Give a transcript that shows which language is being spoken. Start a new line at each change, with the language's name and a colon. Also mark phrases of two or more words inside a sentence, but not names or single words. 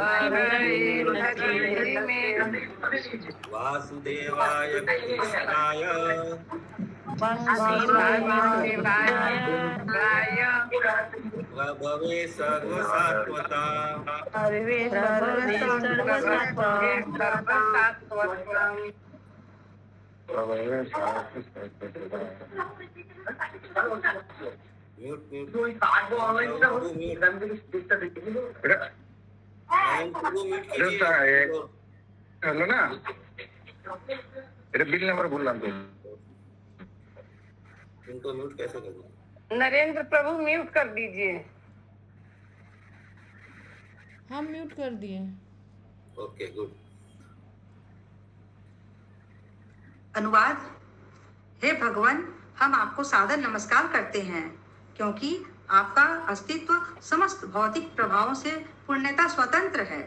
Sanskrit: वासुदेवाय कृष्णाय प्रभवे सर्वसात्वता
English: mute mute
Bangla: হলো না, এটা বিল নাম্বার বললাম তো।
Hindi: इनको म्यूट कैसे करना? नरेंद्र प्रभु म्यूट कर दीजिए। हम म्यूट कर दिए।
English: OK good.
Hindi: अनुवाद। हे भगवान, हम आपको सादर नमस्कार करते हैं क्योंकि आपका अस्तित्व समस्त भौतिक प्रभावों से पूर्णतः स्वतंत्र है।